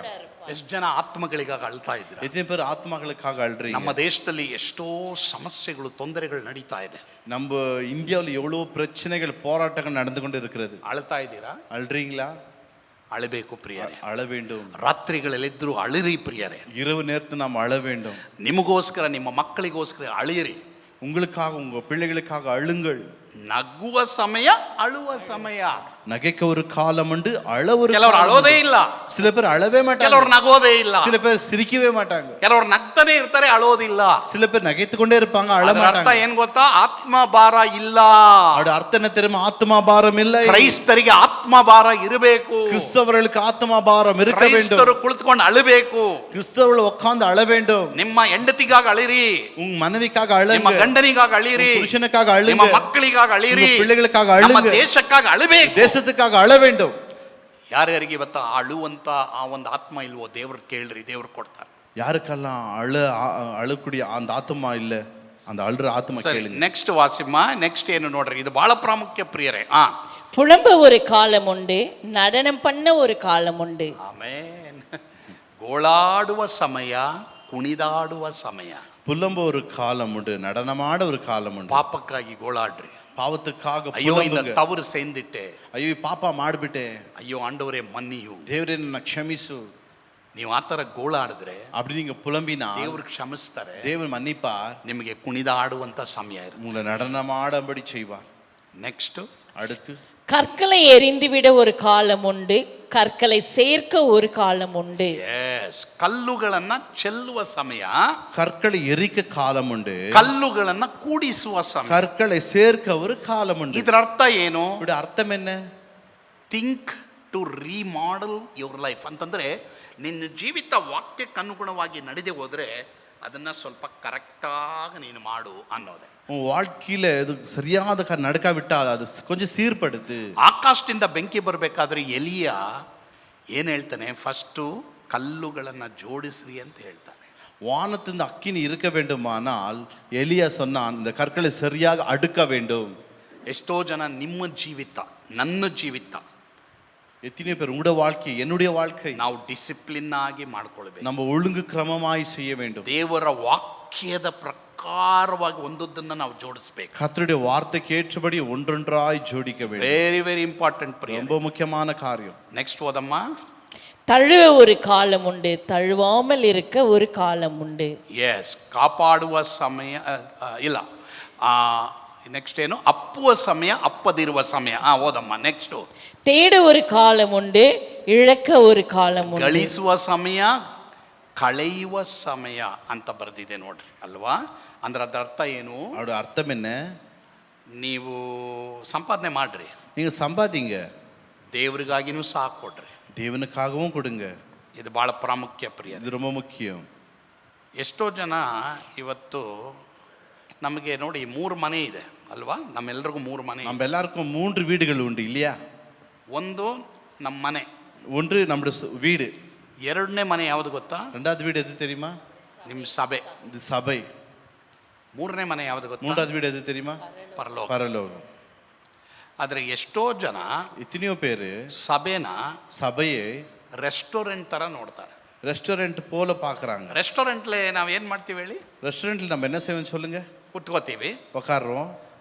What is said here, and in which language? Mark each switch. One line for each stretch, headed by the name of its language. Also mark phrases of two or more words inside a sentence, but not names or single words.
Kannada: ಎಷ್ಟು ಜನ ಆತ್ಮಗಳಿಗಾಗಿ ಅಳ್ತಾ ಇದ್ರ?
Tamil: எத்தனை பேர் ஆத்மாக்களுக்காக அழுறீங்க?
Kannada: ನಮ್ಮ ದೇಶದಲ್ಲಿ ಎಷ್ಟೋ ಸಮಸ್ಯೆಗಳು, ತೊಂದರೆಗಳು ನಡೀತಾ ಇದೆ.
Tamil: நம்ம இந்தியாவில் எவ்வளவு பிரச்சனைகள், போராட்டங்கள் நடந்து கொண்டு இருக்கிறது.
Kannada: ಅಳ್ತಾ ಇದ್ದೀರಾ?
Tamil: அழுறீங்களா?
Kannada: அழಬೇಕು ಪ್ರಿಯರೇ.
Tamil: அழ வேண்டும்.
Kannada: ರಾತ್ರಿಗಳಲ್ಲಿದ್ದರೂ ಅಳಿರಿ ಪ್ರಿಯರೇ.
Tamil: இரவு நேரத்தில் நாம் அழ வேண்டும்.
Kannada: ನಿಮಗೋಸ್ಕರ ನಿಮ್ಮ ಮಕ್ಕಳಿಗೋಸ್ಕರ ಅಳಿರಿ.
Tamil: உங்களுக்காக உங்க பிள்ளைகளுக்காக அழுங்கள்.
Kannada: ನಗುವ ಸಮಯ ಅಳುವ ಸಮಯ.
Tamil: நகைக்க ஒரு காலம் உண்டு, அழ ஒரு
Kannada: ಕೆಲವರು ಅಳೋದೇ ಇಲ್ಲ,
Tamil: சில பேர் அழவே மாட்டாங்க,
Kannada: ಕೆಲವರು ನಗೋದೇ ಇಲ್ಲ,
Tamil: சில பேர் சிரிக்கவே மாட்டாங்க,
Kannada: ಕೆಲವರು ನಗ್ತಾನೆ ಇರ್ತಾರೆ, ಅಳೋದಿಲ್ಲ.
Tamil: சில பேர் நகைத்துக்கொண்டே இருப்பாங்க, அழ
Kannada: ಅದರ ಅರ್ಥ
Tamil: மாட்டாங்க.
Kannada: ಏನ್ ಗೊತ್ತಾ? ಆತ್ಮ ಭಾರ ಇಲ್ಲ.
Tamil: அவருடைய அர்த்தம் என்ன தெரியுமா? ஆத்மா பாரம் இல்லை.
Kannada: ಕ್ರೈಸ್ತರಿಗೆ ಆತ್ಮ ಭಾರ ಇರಬೇಕು.
Tamil: கிறிஸ்தவர்களுக்கு ஆத்மா பாரம் இருக்க வேண்டும்.
Kannada: ಕ್ರೈಸ್ತರು ಕುಳಿತುಕೊಂಡು ಅಳಬೇಕು.
Tamil: கிறிஸ்தவர்கள் உட்கார்ந்து அழ வேண்டும்.
Kannada: ನಿಮ್ಮ ಹೆಂಡತಿಗಾಗಿ ಅಳಿರಿ,
Tamil: உங்க மனைவிக்காக
Kannada: ನಿಮ್ಮ
Tamil: அழுங்க,
Kannada: ಗಂಡನಿಗಾಗಿ ಅಳಿರಿ,
Tamil: புருஷனுக்காக
Kannada: ನಿಮ್ಮ
Tamil: அழுங்க,
Kannada: ಮಕ್ಕಳಿಗಾಗಿ ಅಳಿರಿ,
Tamil: உங்க பிள்ளைகளுக்காக
Kannada: ನಮ್ಮ
Tamil: அழுங்க,
Kannada: ದೇಶಕ್ಕಾಗಿ ಅಳಬೇಕು,
Tamil: தேசத்துக்காக அழ வேண்டும்.
Kannada: ಯಾರ್ಯಾರಿಗೆ ಇವತ್ತು ಅಳುವಂತ ಆ ಒಂದು ಆತ್ಮ ಇಲ್ವೋ ದೇವ್ರು ಕೇಳ್ರಿ, ದೇವ್ರು ಕೊಡ್ತಾರೆ.
Tamil: யாருக்கெல்லாம் அழக்கூடிய அந்த ஆத்மா இல்ல, அந்த அழுற ஆத்மா கேளுங்க.
Kannada: ನೆಕ್ಸ್ಟ್ ವಾಸಿಮ್ಮ, ನೆಕ್ಸ್ಟ್ ಏನು ನೋಡ್ರಿ, ಇದು ಬಹಳ ಪ್ರಾಮುಖ್ಯ ಪ್ರಿಯರೇ.
Tamil: புலம்ப ஒரு காலம் உண்டு, நடனம் பண்ண ஒரு காலம் உண்டு.
Kannada: ಆಮೇನ್. ಗೋಳಾಡುವ ಸಮಯ, ಕುಣಿದಾಡುವ ಸಮಯ.
Tamil: புலம்ப ஒரு காலம் உண்டு, நடனமாட ஒரு காலம் உண்டு.
Kannada: ಪಾಪಕ್ಕಾಗಿ ಗೋಳಾಡ್ರಿ,
Tamil: பாவத்துக்காக ಅಯ್ಯೋ இந்த புலம்புங்க. ತವರು ಸೇಂದಿಟ್ಟೆ,
Kannada: ಅಯ್ಯೋ ಪಾಪ ಮಾಡ್ಬಿಟ್ಟೆ,
Tamil: ஐயோ ஆண்டவரே மன்னியு,
Kannada: ದೇವರೇ ನನ್ನ ಕ್ಷಮಿಸು. ನೀವು ಆ ಥರ ಗೋಳಾಡಿದ್ರೆ
Tamil: அப்படி நீங்க புலம்பினா
Kannada: ದೇವ್ರು ಕ್ಷಮಿಸ್ತಾರೆ,
Tamil: தேவன் மன்னிப்பார்,
Kannada: ನಿಮಗೆ ಕುಣಿದಾಡುವಂತ ಸಮಯ ಇರುತ್ತೆ.
Tamil: உங்களை நடனமாடும்படி செய்வார்.
Kannada: ನೆಕ್ಸ್ಟ್,
Tamil: அடுத்து கற்களை எறிந்துவிட ஒரு காலம் உண்டு, கற்களை சேர்க்க ஒரு காலம் உண்டு.
Kannada: ಎಸ್, ಕಲ್ಲುಗಳನ್ನ ಚೆಲ್ಲುವ ಸಮಯ,
Tamil: கற்களை எரிக்க காலம் உண்டு,
Kannada: ಕಲ್ಲುಗಳನ್ನ ಕೂಡಿಸುವ ಸಮಯ.
Tamil: கற்களை சேர்க்க ஒரு காலம் உண்டு.
Kannada: ಇದರ ಅರ್ಥ ಏನು?
Tamil: இதோட அர்த்தம் என்ன?
English: Think to remodel your life
Kannada: ಅಂತಂದ್ರೆ, ನಿನ್ನ ಜೀವಿತ ವಾಕ್ಯಕ್ಕೆ ಅನುಗುಣವಾಗಿ ನಡೆದೇ ಹೋದ್ರೆ ಅದನ್ನ ಸ್ವಲ್ಪ ಕರೆಕ್ಟಾಗಿ ನೀನು ಮಾಡು ಅನ್ನೋದೆ.
Tamil: உன் வாழ்க்கையில இது சரியாத நடக்காவிட்டால் அது கொஞ்சம் சீர்படுத்து.
Kannada: ಆಕಾಶದಿಂದ ಬೆಂಕಿ ಬರಬೇಕಾದ್ರೆ ಎಲಿಯ ಏನು ಹೇಳ್ತಾನೆ? ಫಸ್ಟು ಕಲ್ಲುಗಳನ್ನ ಜೋಡಿಸ್ರಿ ಅಂತ ಹೇಳ್ತಾನೆ.
Tamil: வானத்திலிருந்து அக்கினி இருக்க வேண்டுமானால் எலியா சொன்னான், இந்த கற்களை சரியாக அடுக்க வேண்டும்.
Kannada: ಎಷ್ಟೋ ಜನ ನಿಮ್ಮ ಜೀವಿತ, ನನ್ನ ಜೀವಿತ,
Tamil: எத்தனை பேர் உங்களுடைய வாழ்க்கை, என்னுடைய வாழ்க்கை
Kannada: ನಾವು ಡಿಸಿಪ್ಲಿನ್ ಆಗಿ ಮಾಡ್ಕೊಳ್ಬೇಕು.
Tamil: நம்ம ஒழுங்கு கிரமமாய் செய்ய வேண்டும்.
Kannada: ದೇವರ ವಾಕ್ಯದ ಪ್ರಕಾರವಾಗಿ ಒಂದೊಂದನ್ನ ನಾವು ಜೋಡಿಸ್ಬೇಕು.
Tamil: கர்த்தருடைய வார்த்தைக்கு ஏற்றபடி ஒன்றொன்றாய் ஜோடிக்க வேண்டும்.
English: very very important.
Tamil: ரொம்ப முக்கியமான காரியம்.
Kannada: ನೆಕ್ಸ್ಟ್ ಓದಮ್ಮ.
Tamil: தழுவ ஒரு காலம் உண்டு, தழுவாமல் இருக்க ஒரு காலம் உண்டு.
Kannada: ಎಸ್, ಕಾಪಾಡುವ ಸಮಯ ಇಲ್ಲ. ನೆಕ್ಸ್ಟ್ ಏನು? ಅಪ್ಪುವ ಸಮಯ, ಅಪ್ಪದಿರುವ ಸಮಯ. ಓದಮ್ಮ ನೆಕ್ಸ್ಟ್.
Tamil: தேட ஒரு காலம் உண்டு, இழக்க ஒரு காலம் உண்டு.
Kannada: ಗಳಿಸುವ ಸಮಯ, ಕಳೆಯುವ ಸಮಯ ಅಂತ ಬರೆದಿದೆ ನೋಡ್ರಿ, ಅಲ್ವಾ? ಅಂದ್ರೆ ಅದ್ರ ಅರ್ಥ ಏನು?
Tamil: அதோட அர்த்தம் என்ன?
Kannada: ನೀವು ಸಂಪಾದನೆ ಮಾಡ್ರಿ,
Tamil: நீங்க சம்பாதிங்க,
Kannada: ದೇವ್ರಿಗಾಗಿನೂ ಸಹ ಕೊಡ್ರಿ,
Tamil: தேவனுக்காகவும் கொடுங்க.
Kannada: ಇದು ಬಹಳ ಪ್ರಾಮುಖ್ಯ ಪ್ರಿಯ.
Tamil: இது ரொம்ப முக்கியம்.
Kannada: ಎಷ್ಟೋ ಜನ ಇವತ್ತು ನಮಗೆ ನೋಡಿ 3 ಮನೆ ಇದೆ ಅಲ್ವಾ? ನಮ್ಮೆಲ್ರಿಗೂ 3 ಮನೆ.
Tamil: நம்ம எல்லாருக்கும் 3 வீடுகள் உண்டு இல்லையா?
Kannada: ಒಂದು ನಮ್ಮ ಮನೆ,
Tamil: ஒன்று நம்முடைய வீடு.
Kannada: ಎರಡನೇ ಮನೆ ಯಾವುದು ಗೊತ್ತಾ?
Tamil: ரெண்டாவது வீடு எது தெரியுமா?
Kannada: ನಿಮ್ಮ ಸಭೆ.
Tamil: இது சபை.
Kannada: ಮೂರನೇ ಮನೆ ಯಾವುದು ಗೊತ್ತಾ?
Tamil: மூன்றாவது வீடு எது தெரியுமா?
Kannada: ಪರಲೋಕ.
Tamil: பரலோகம்.
Kannada: ಆದ್ರೆ ಎಷ್ಟೋ ಜನ
Tamil: எத்தனையோ பேரு
Kannada: ಸಭೆನ
Tamil: சபையை
Kannada: ರೆಸ್ಟೋರೆಂಟ್ ತರ ನೋಡ್ತಾರೆ.
Tamil: ரெஸ்டாரண்ட் போல பார்க்குறாங்க.
Kannada: ರೆಸ್ಟೋರೆಂಟ್ಲೆ ನಾವು ಏನು ಮಾಡ್ತೀವಿ ಹೇಳಿ?
Tamil: ரெஸ்டாரண்ட்டில் நம்ம என்ன செய்வோம் சொல்லுங்க?
Kannada: ಕುತ್ಕೋತೀವಿ,
Tamil: உட்காடுறோம்,